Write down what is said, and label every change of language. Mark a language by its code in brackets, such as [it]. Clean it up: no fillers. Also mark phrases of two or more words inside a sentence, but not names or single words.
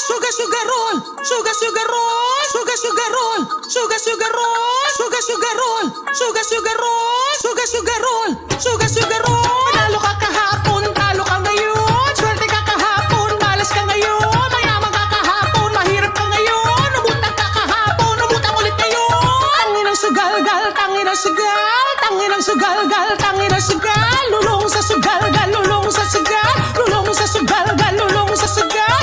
[en] sugar sugar roll, sugar sugar roll, sugar sugar roll, sugar sugar roll, sugar sugar roll, sugar sugar roll, sugar sugar roll, sugar sugar roll. [tl] Panalo ka kahapon, talo ka ngayon. Swerte ka kahapon, malas ka ngayon. Mayaman ka kahapon, mahirap ka ngayon. Umutang ka kahapon, umutang ulit ngayon. Tanginang sugal-gal, tanginang sugal, tanginang sugal-gal, tanginang sugal. Lulong sa sugal-gal, lulong sa sugal, lulong sa sugal-gal, lulong sa sugal.